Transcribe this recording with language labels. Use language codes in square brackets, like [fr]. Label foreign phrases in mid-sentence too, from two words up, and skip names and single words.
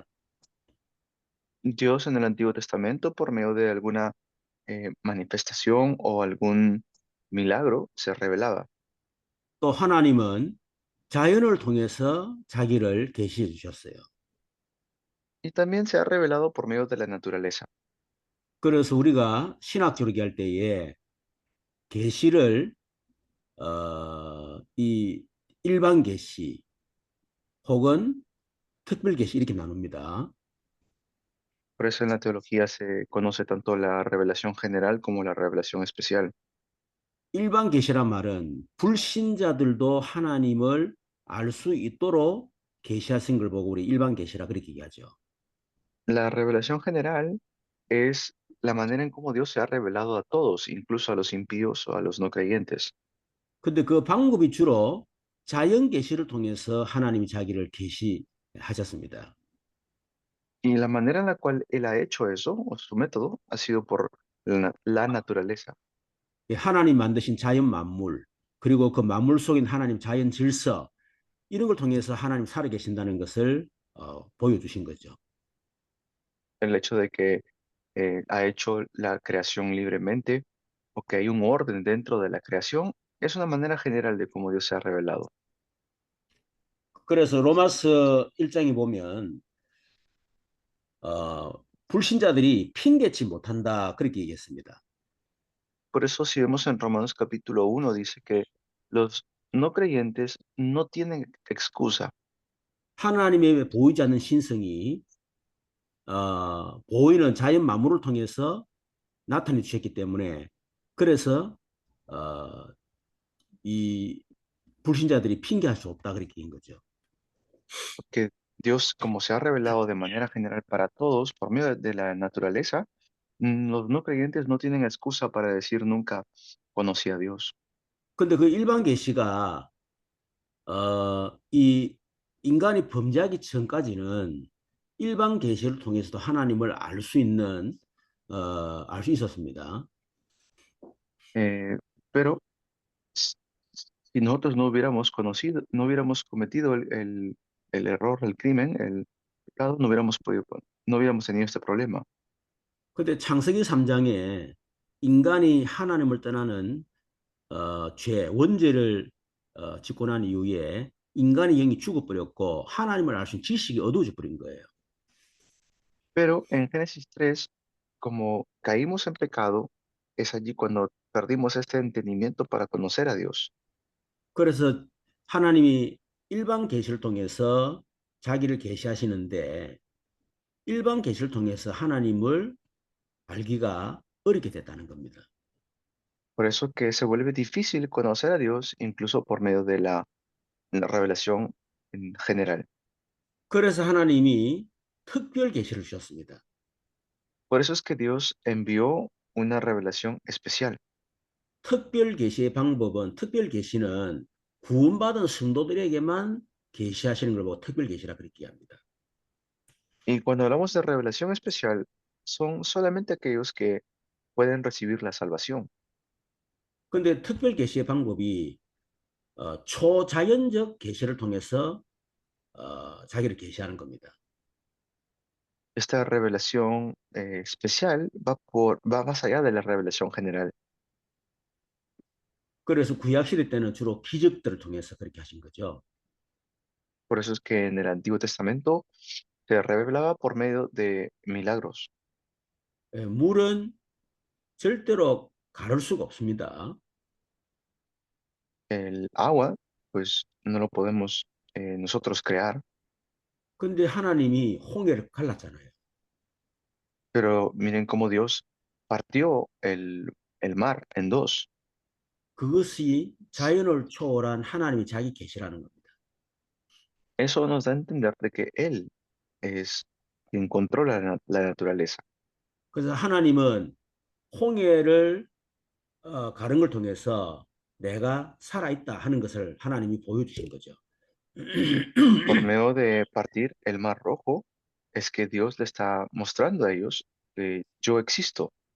[es] Dios en el Antiguo Testamento, por medio de alguna manifestación o algún milagro, se revelaba. [ko] 또 하나님은 자연을 통해서 자기를 계시해 주셨어요. [es] Y también se ha revelado por medio de la naturaleza. [ko] 그래서 우리가 신학적으로 얘기할 때에 계시를 이 일반 계시 혹은 특별 계시 이렇게 나눕니다. [es] Por eso en la teología se conoce tanto la revelación general como la revelación especial. [ko] 일반 계시란 말은 불신자들도 하나님을 알 수 있도록 계시하신 걸 보고 우리 일반 계시라 그렇게 얘기하죠. [es] La revelación general es la manera en cómo Dios se ha revelado a todos, incluso a los impíos o a los no creyentes. [ko] 근데 그 방법이 주로 자연 계시를 통해서 하나님이 자기를 계시하셨습니다. [es] Y la manera en la cual Él ha hecho eso, o su método, ha sido por la naturaleza. [ko] 하나님 만드신 자연 만물 그리고 그 만물 속인 하나님 자연 질서 이런 걸 통해서 하나님 살아 계신다는 것을 보여주신 거죠. [es] El hecho de que ha hecho la creación libremente o que hay un orden dentro de la creación, es una manera general de cómo Dios se ha revelado. [ko] 그래서 로마서 1장에 보면 불신자들이 핑계치 못한다 그렇게 얘기했습니다. [es] Por eso si vemos en Romanos capítulo 1 dice que los no creyentes no tienen excusa. [ko] 하나님의 보이지 않는 신성이 보이는 자연 만물을 통해서 나타내 주셨기 때문에 그래서 이 불신자들이 핑계할 수 없다 그렇게 한 거죠. [es] Que Dios, como se ha revelado de manera general para todos por medio de la naturaleza, los no creyentes no tienen excusa para decir nunca conocí a Dios. [ko] 근데 그 일반 계시가 이 인간이 범죄하기 전까지는 일반 계시를 통해서도 하나님을 알 수 있는 알 수 있었습니다. [es] Pero si nosotros no hubiéramos conocido, no hubiéramos cometido el error, el crimen, el pecado, no hubiéramos tenido este problema. [ko] 근데 창세기 3장에 인간이 하나님을 떠나는 원죄를 짓고 난 이후에 인간의 영이 죽어버렸고 하나님을 알 수 있는 지식이 어두워져 버린 거예요. [es] Pero en Génesis 3, como caímos en pecado, es allí cuando perdimos este entendimiento para conocer a Dios. [ko] 그래서 하나님이 일반 계시를 통해서 자기를 계시하시는데 일반 계시를 통해서 하나님을 알기가 어렵게 됐다는 겁니다. [es] Por eso que se vuelve difícil conocer a Dios incluso por medio de la revelación en general. [ko] 그래서 하나님이 특별 계시를 주셨습니다. [es] Por eso es que Dios envió una revelación especial. [ko] 특별 계시의 방법은 특별 계시는 구원받은 성도들에게만 계시하시는 걸 보고 특별 계시라 그렇게 합니다. [es] Y cuando hablamos de revelación especial, son solamente aquellos que pueden recibir la salvación. [ko] 근데 특별 계시의 방법이 초자연적 계시를 통해서 자기를 계시하는 겁니다. [es] Esta revelación especial va más allá de la revelación general. [ko] 그래서 구약 시대 때는 주로 기적들을 통해서 그렇게 하신 거죠. [es] Por eso es que en el Antiguo Testamento se revelaba por medio de milagros. [ko] 물은 절대로 가를 수가 없습니다. [es] El agua, pues no lo podemos nosotros crear, [ko] 근데 하나님이 홍해를 갈랐잖아요. [es] pero miren cómo Dios partió el mar en dos. [ko] 그것이 자연을 초월한 하나님이 자기 계시라는 겁니다. [es] Eso nos da a entender de que Él es quien controla la naturaleza. [ko] 그래서 하나님은 홍해를 가른 걸 통해서 내가 살아있다 하는 것을 하나님이 보여주신 거죠. [es] Por medio de partir el mar rojo, es que Dios le está mostrando a ellos que yo existo.